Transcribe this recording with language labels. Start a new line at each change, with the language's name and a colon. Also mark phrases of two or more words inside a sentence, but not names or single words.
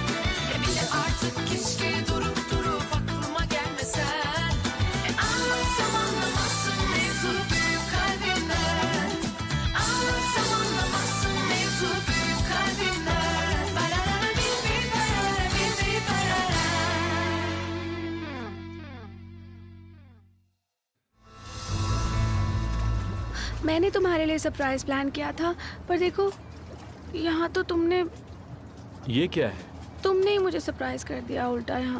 Turkish: Bile artık keşke durup aklıma gelmesen. Anlatsam anlamazsın mevzu büyük kalbimden. Anlatsam anlamazsın mevzu büyük kalbimden. Barara bir barara bir barara.
Hindi: मैंने तुम्हारे लिए
English: surprise plan
Hindi: किया था, पर देखो यहाँ तो तुमने ये क्या है? तुमने ही मुझे सरप्राइज कर दिया उल्टा यहाँ।